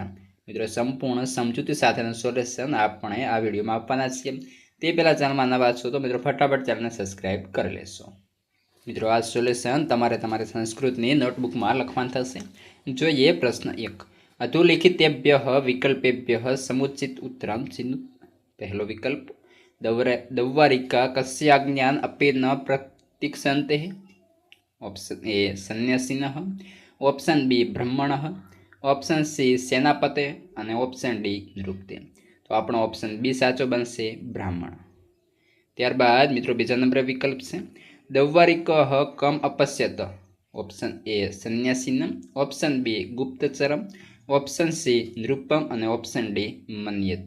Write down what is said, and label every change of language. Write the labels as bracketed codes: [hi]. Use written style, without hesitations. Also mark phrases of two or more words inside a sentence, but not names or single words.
[gu] મિત્રો સંપૂર્ણ સમજૂતી સાથેનું સોલ્યુશન આપણે આ વિડીયોમાં આપવાના છીએ. તે પહેલાં ચેનલમાં નવા છો તો મિત્રો ફટાફટ ચેનલને સબસ્ક્રાઇબ કરી લેશો. મિત્રો આ સોલ્યુશન તમારી સંસ્કૃતની નોટબુકમાં લખવાનું થશે. જોઈએ પ્રશ્ન 1. [sa] અધોલિખિતેભ્યઃ વિકલ્પેભ્યઃ સમુચિત ઉત્તરમ ચિહ્ન. [gu] પહેલો વિકલ્પ, [sa] दौवारिका कस्याज्ञान अपि न प्रतीक्षन्ते. [gu] ઓપ્શન એ સન્યાસિનઃ, ઓપ્શન બી બ્રાહ્મણઃ, ઓપ્શન સી સેનાપતે અને ઓપ્શન ડી નૃત્ય. તો આપણો ઓપ્શન બી સાચો બનશે, બ્રાહ્મણ. ત્યારબાદ મિત્રો બીજા નંબરે વિકલ્પ છે [sa] દૌવારિકઃ કમ અપશ્યત. [gu] ઓપ્શન એ સન્યાસીનમ, ઓપ્શન બી ગુપ્તચરમ, ઓપ્શન સી નૃપમ અને ઓપ્શન ડી મન્યતે.